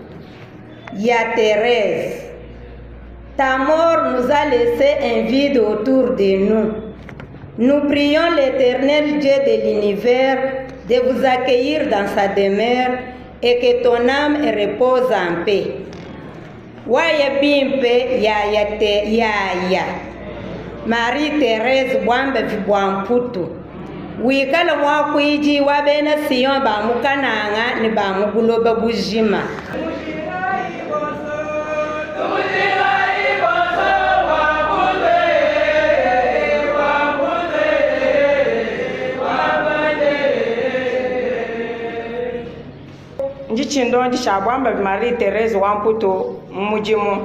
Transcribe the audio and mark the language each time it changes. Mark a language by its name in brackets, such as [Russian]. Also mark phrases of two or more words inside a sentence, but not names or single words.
[French] Ya Thérèse, ta mort nous a laissé un vide autour de nous. Nous prions l'Éternel Dieu de l'univers de vous accueillir dans sa demeure et que ton âme repose en paix. [Luba-Lulua] Waya bimpe ya Marie-Thérèse Bwamba Viwamputu. Wikala mwakwiji wabena Sion ba mukananga ni ba muguloba bujima. Ndichindo ndishabwamba Marie-Thérèse Wamputu mujimu.